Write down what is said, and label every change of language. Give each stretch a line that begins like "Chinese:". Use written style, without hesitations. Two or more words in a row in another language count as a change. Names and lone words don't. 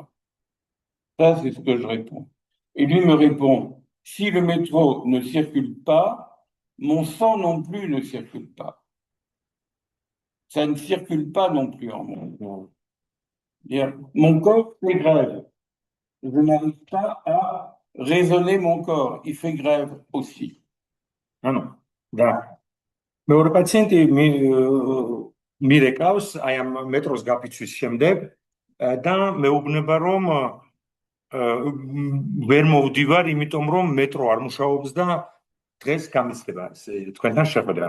French: Ça, c'est ce que je réponds. Et lui me répond, si le métro ne circule pas, mon sang non plus ne circule pas. Ça ne circule pas non plus en moi. Mon corps fait grève. Je n'arrive pas à raisonner mon corps. Il fait grève aussi.
Georgian: ანუ და მეორე პაციენტი მირეკავს აი ამ მეტროს გაფიცვის შემდეგ და მეუბნება რომ ვერ მოვდივარ, იმიტომ რომ მეტრო არ მუშაობს და დღეს გამისდება თქვენთან შეხვედრა.